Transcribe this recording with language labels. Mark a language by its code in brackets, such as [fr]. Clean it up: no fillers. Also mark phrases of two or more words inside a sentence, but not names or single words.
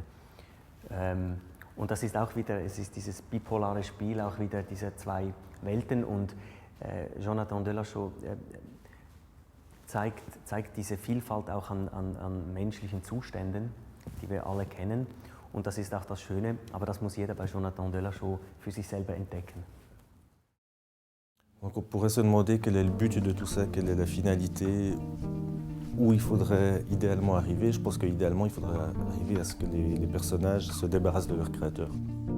[de] Und das ist auch wieder, es ist dieses bipolare Spiel auch wieder dieser zwei Welten und Jonathan Delachaux zeigt diese Vielfalt auch an menschlichen Zuständen, die wir alle kennen. Und das ist auch das Schöne, aber das muss jeder bei Jonathan Delachaux für sich selber entdecken. [fr] Donc on pourrait se demander quel est le but de tout ça, quelle est la finalité, où il faudrait idéalement arriver. Je pense qu'idéalement il faudrait arriver à ce que les personnages se débarrassent de leur créateur.